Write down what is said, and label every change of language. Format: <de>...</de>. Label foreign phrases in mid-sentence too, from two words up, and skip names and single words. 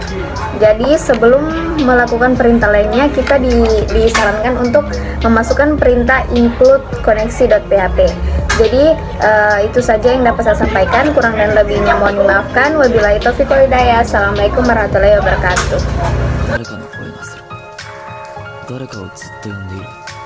<id>Jadi sebelum melakukan perintah lainnya, kita disarankan untuk memasukkan perintah include koneksi.php. Jadi itu saja yang dapat saya sampaikan. Kurang dan lebihnya mohon dimaafkan.</id> <ar>وبالله التوفيق والهداية السلام عليكم ورحمة الله وبركاته.</ar> <ja>誰かの声がする。誰かをずっと呼んでいる。</ja>